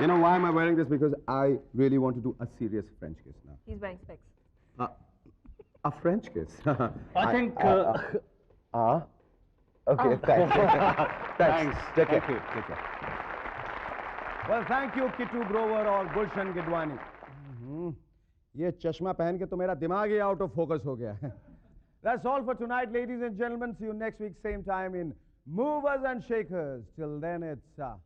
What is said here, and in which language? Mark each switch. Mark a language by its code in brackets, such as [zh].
[en] You know why am I wearing this? Because I really want to do a serious French kiss now. He's wearing specs. A French kiss. I think. Okay, thanks. Thanks. Take care. Thank you. Take care. Well, thank you, Kitu Grover [hi] और [en] Gulshan Gidwani. [hi] ये चश्मा पहन के तो मेरा दिमाग ही [en] out of focus [hi] हो गया है. [en] That's all for tonight, ladies and gentlemen. See you next week, same time in Movers and Shakers. Till then, it's